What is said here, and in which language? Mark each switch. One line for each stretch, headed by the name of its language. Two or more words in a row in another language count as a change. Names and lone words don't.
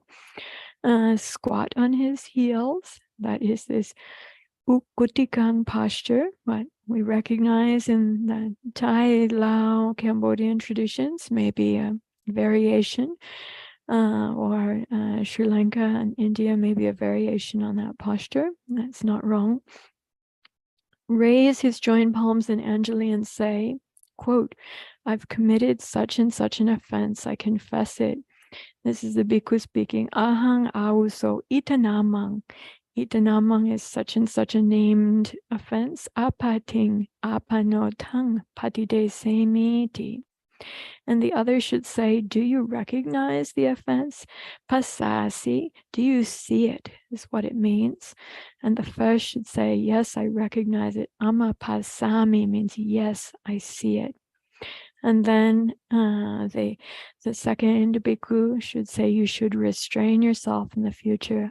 English: Squat on his heels, that is this ukutikang posture, but we recognize in the Thai, Lao, Cambodian traditions, maybe a variation, or Sri Lanka and India, maybe a variation on that posture. That's not wrong. Raise his joined palms in Anjali and say, quote, I've committed such and such an offense. I confess it. This is the bhikkhu speaking.
Pali: Ahang auso itanamang.
English: Itanamang is such and such a named offense.
Pali: Apating apanotang patidesamiti.
English: And the other should say, do you recognize the offense? Pasasi, do you see it, is what it means. And the first should say, yes, I recognize it.
Pali: Ama pasami
English: means, yes, I see it. And then the second bhikkhu should say, you should restrain yourself in the future.